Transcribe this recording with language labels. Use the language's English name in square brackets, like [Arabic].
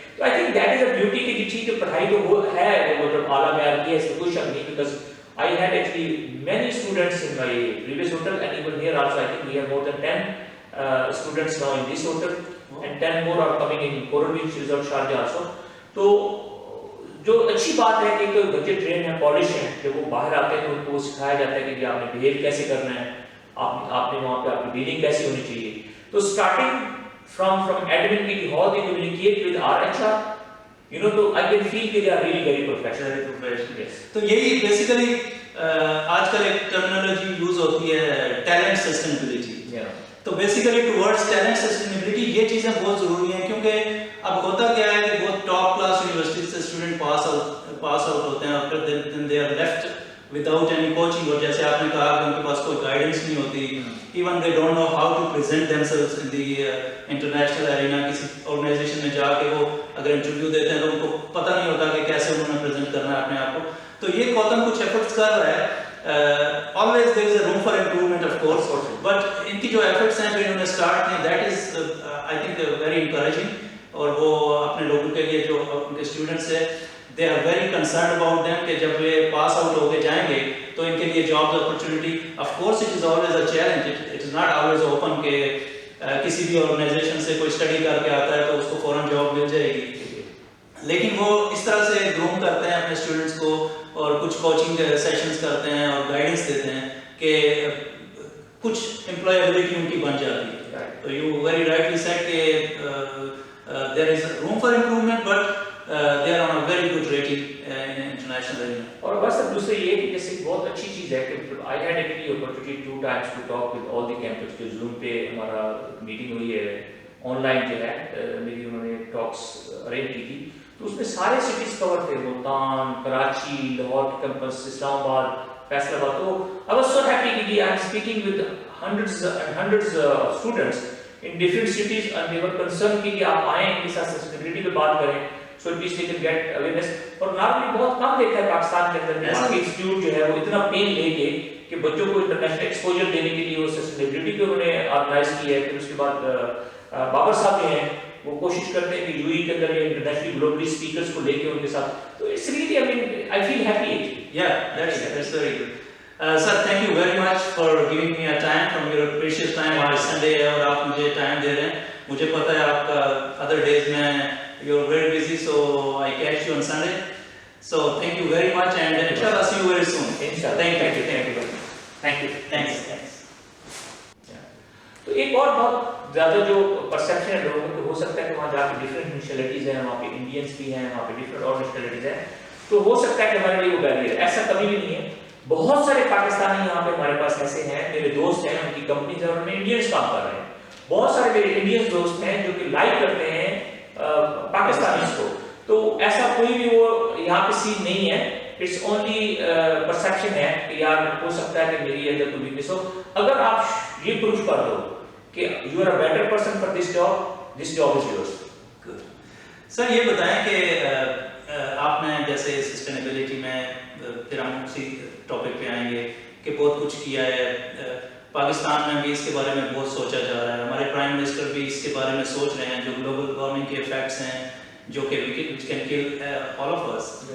[English] تو I think that is a beauty [Urdu] کہ ٹھیک ہے پڑھائی تو وہ ہے وہ مطلب اعلیٰ معیار کی ہے اس میں کوئی شک نہیں [English] Because I had actually many students in my previous hotel and even here also I think we have more than 10 students now in this hotel and 10 more are coming in Coral Beach Resort Sharjah also. [Urdu] تو جو اچھی بات ہے کہ بچے train ہیں polish ہیں جب وہ باہر آتے ہیں تو ان کو سکھایا جاتا ہے کہ آپ نے بہیو کیسے کرنا ہے آپ نے وہاں پہ آپ کی ڈیلنگ کیسی ہونی چاہیے. [English] تو starting from admin کی how they communicate with our HR you know تو I can feel کہ they are really very professional. [Urdu] تو یہی بیسیکلی آج کل ایک ٹرمینالوجی یوز ہوتی ہے ٹیلنٹ سسٹینیبلٹی. تو بیسیکلی ٹورڈز ٹیلنٹ سسٹینیبلٹی یہ چیزیں بہت ضروری ہیں کیونکہ اب ہوتا کیا ہے کہ بہت ٹاپ کلاس یونیورسٹی سے اسٹوڈنٹ پاس آؤٹ ہوتے ہیں اور پھر [English] Then they are left without any coaching. [Urdu] اور جیسے آپ نے کہا کہ ان کے پاس کوئی گائیڈنس نہیں ہوتی [English] Even they don't know how to present themselves in the international arena. [Urdu] کسی آرگنائزیشن میں جا کے وہ اگر انٹرویو دیتے ہیں تو ان کو پتہ نہیں ہوتا کہ کیسے انہوں نے پریزنٹ کرنا ہے اپنے آپ کو. تو یہ کوتم کچھ ایفرٹس کر رہا ہے. [English] always there is a room for improvement of course but [Urdu] ان کی جو ایفرٹس ہیں جو انہوں نے اسٹارٹ کیے [English] that is I think very encouraging. [Urdu] اور وہ اپنے لوگوں کے لیے جو ان کے اسٹوڈنٹس ہیں [English] they are very concerned about them [Urdu] کہ جب یہ پاس آؤٹ ہو کے جائیں گے تو ان کے لیے jobs opportunity [English] of course it is always a challenge it is not always open [Urdu] کہ کسی بھی آرگنائزیشن سے کوئی اسٹڈی کر کے آتا ہے تو اس کو فوراً جاب مل جائے گی. لیکن وہ اس طرح سے گروم کرتے ہیں اپنے اسٹوڈنٹس کو اور کچھ کوچنگ سیشنز کرتے ہیں اور گائیڈنس دیتے ہیں کہ کچھ امپلائیبلٹی ان کی بن جاتی ہے. [English] تو you very rightly said کہ there is room for improvement but they are on a very good rating international area. [Urdu] اور بس اب دوسرے یہ کہ جیسے بہت اچھی چیز ہے کہ [English] I had actually opportunity 2 times to talk with all the campus. [Urdu] جو زوم پہ ہمارا میٹنگ ہوئی ہے آن لائن جو ہے میری انہوں نے ٹاکس ارینج کی تھی تو اس میں سارے سٹیز کور تھے ملتان کراچی لاہور کے کیمپس اسلام آباد فیصل آباد. [English] تو I was so happy کہ I am speaking with hundreds and hundreds of students in different cities and they were concerned [Urdu] کہ آپ آئیں ان کے ساتھ سسٹینیبلٹی پہ بات کریں [English] so at least they can get awareness. [Urdu] اور نارملی بہت کم دیکھا ہے پاکستان کے اندر کہ باقی انسٹیٹیوٹ جو ہے وہ اتنا پین لے کے کہ بچوں کو انٹرنیشنل ایکسپوجر دینے کے لیے وہ سسٹینیبلٹی کو انہوں نے آرگنائز کی ہے. پھر اس کے بعد بابر صاحب جو ہیں وہ کوشش کرتے ہیں کہ یو اے کے اندر انٹرنیشنلی گلوبلی اسپیکرس کو لے کے ان کے ساتھ, تو [English] It's really I mean I feel happy actually. Yeah, that's very good. Sir, thank you very much for giving me a time from your precious time. [Urdu] آج Sunday ہے اور آپ مجھے ٹائم دے رہے ہیں. مجھے پتہ ہے آپ کا [English] other days میں you're very busy, so I catch you on Sunday. So thank you very much and inshallah see you very soon. Inshallah. Thank you. Thanks. [Urdu] تو ایک اور بہت زیادہ جو پرسیپشن ہے لوگوں کو, ہو سکتا ہے کہ وہاں جا کے ڈفرینٹ نیشنلٹیز ہیں, وہاں پہ انڈینس بھی ہیں, وہاں پہ ڈفرینٹ اور نیشنلٹیز ہیں, تو ہو سکتا ہے کہ ہمارے لیے وہ بیریئر ہے. ایسا کبھی بھی نہیں ہے. بہت سارے پاکستانی یہاں پہ ہمارے پاس ایسے ہیں, میرے دوست ہیں, ان کی کمپنیز ہیں, ان میں انڈینس کام کر رہے ہیں. بہت سارے میرے انڈینس دوست ہیں جو کہ لائک کرتے ہیں پاکستانیز کو. تو ایسا کوئی بھی وہ یہاں پہ سین نہیں ہے. [English] it's only [Urdu] پرسیپشن ہے کہ یار ہو سکتا ہے کہ میری اندر کوئی ویکنس ہو. اگر آپ یہ پروف کر دو کہ [English] You are a better person for this job is yours. [Urdu] سر یہ بتائیں کہ آپ نے جیسے سسٹینیبلٹی میں, پھر ہم اسی ٹاپک پہ آئیں گے کہ بہت کچھ کیا ہے. پاکستان میں بھی اس کے بارے میں بہت سوچا جا رہا ہے. ہمارے پرائم منسٹر بھی اس کے بارے میں سوچ رہے ہیں جو گلوبل وارمنگ کے افیکٹس ہیں جو کہ [English] which can kill all of us.